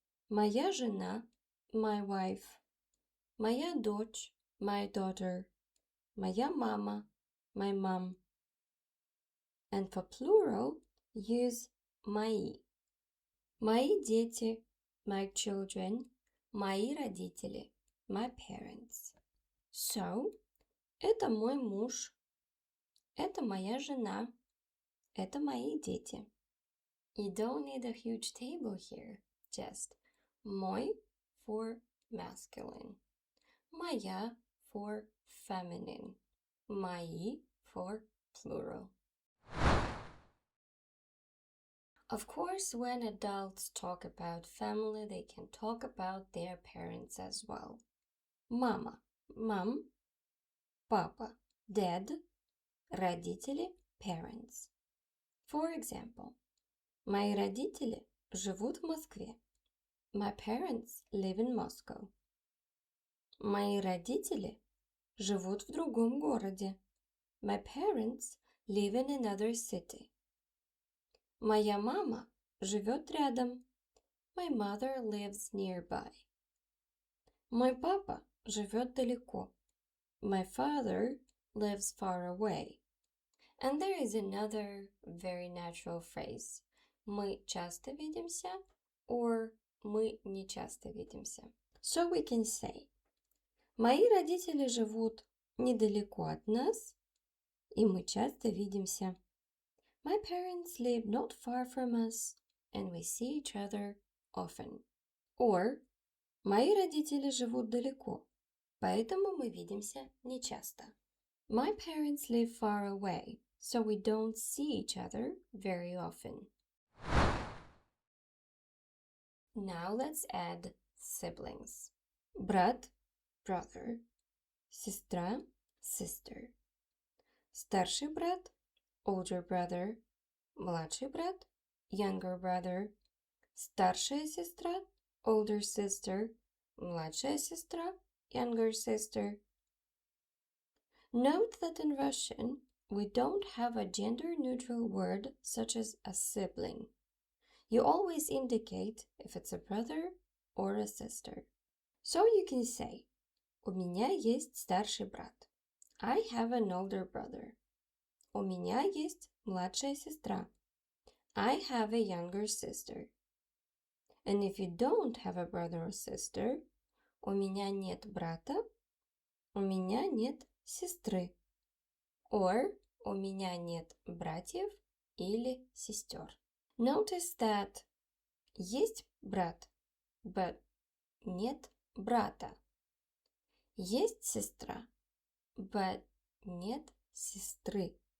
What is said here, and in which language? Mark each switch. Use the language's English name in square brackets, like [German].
[Russian] Моя жена, [English] my wife. [Russian] Моя дочь, [English] my daughter. [Russian] Моя мама, [English] my mom. And for plural, use мои. [Russian] Мои дети, [English] my children. [Russian] Мои родители, [English] my parents. [Russian] So, это мой муж. Это моя жена. Это мои дети. [English] You don't need a huge table here. Just мой for masculine. Моя for feminine. Мои for plural. Of course, when adults talk about family, they can talk about their parents as well. [Russian] Мама, [English] mom. [Russian] Папа, [English] dad. [Russian] Родители, [English] parents. For example, [Russian] мои родители живут в Москве. [English] My parents live in Moscow. [Russian] Мои родители живут в другом городе. [English] My parents live in another city. [Russian] Моя мама живет рядом. [English] My mother lives nearby. [Russian] Мой папа живет далеко. [English] My father lives far away. And there is another very natural phrase. [Russian] Мы часто видимся or мы не часто видимся. [English] So we can say, [Russian] мои родители живут недалеко от нас, и мы часто видимся. [English] My parents live not far from us, and we see each other often. [Russian] Or, мои родители живут далеко, поэтому мы видимся нечасто. [English] My parents live far away, so we don't see each other very often. Now let's add siblings. Брат, brother. [Russian] Сестра, [English] sister. [Russian] Старший брат, [English] older brother. [Russian] Младший брат, [English] younger brother. [Russian] Старшая сестра, [English] older sister. [Russian] Младшая сестра, [English] younger sister. Note that in Russian, we don't have a gender-neutral word such as a sibling. You always indicate if it's a brother or a sister. So you can say, [Russian] у меня есть старший брат. [English] I have an older brother. [Russian] У меня есть младшая сестра. [English] I have a younger sister. And if you don't have a brother or sister, [Russian] у меня нет брата, у меня нет сестры. Or у меня нет братьев или сестер. [English] Notice that [Russian] есть брат, [English] but [Russian] нет брата. Есть сестра, [English] but [Russian] нет сестры.